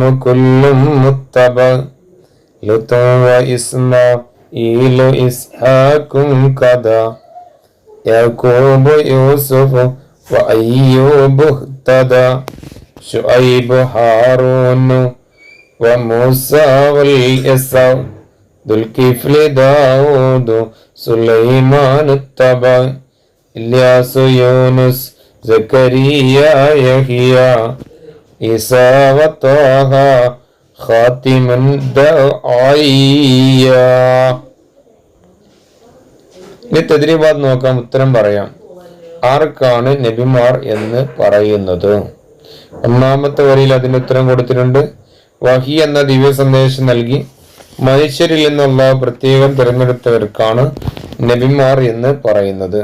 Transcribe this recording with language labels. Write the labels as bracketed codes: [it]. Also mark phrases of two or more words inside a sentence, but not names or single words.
[ar] كلهم متبع لوط و إسماعيل إسحاق كذا يعقوب يوسف و أيوب اهتدى شعيب هارون وموسى واليسع ذو الكفل داود سليمان التبع إلياس يونس زكريا يحيى عيسى وطه خاتم الداعية. [ml] ഇനി തദ്രീബാത്ത് നോക്കാം. ഉത്തരം പറയാം. ആർക്കാണ് നബിമാർ എന്ന് പറയുന്നത്? ഒന്നാമത്തെ വരിയിൽ അതിന് ഉത്തരം കൊടുത്തിട്ടുണ്ട്. വഹി എന്ന ദിവ്യ സന്ദേശം നൽകി മനുഷ്യരിൽ നിന്നുള്ള പ്രത്യേകം തിരഞ്ഞെടുത്തവർക്കാണ് നബിമാർ എന്ന് പറയുന്നത്.